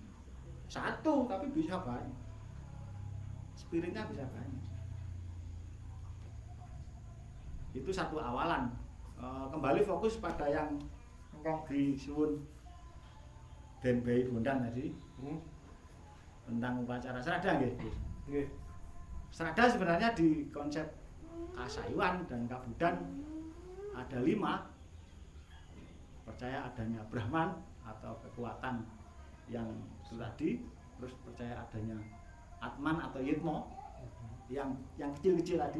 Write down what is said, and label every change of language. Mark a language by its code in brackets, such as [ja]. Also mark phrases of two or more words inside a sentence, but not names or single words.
[id] Satu tapi bisa banyak. Spiritnya bisa banyak. Itu satu awalan. Kembali fokus pada yang disuwun Den Bayi Bondan tadi. Tentang upacara serada nggih. Nggih. Serada sebenarnya di konsep Kasayuan dan Kabudan ada 5. Percaya adanya Brahman atau kekuatan yang itu tadi, terus percaya adanya Atman atau Yitmo yang kecil-kecil tadi.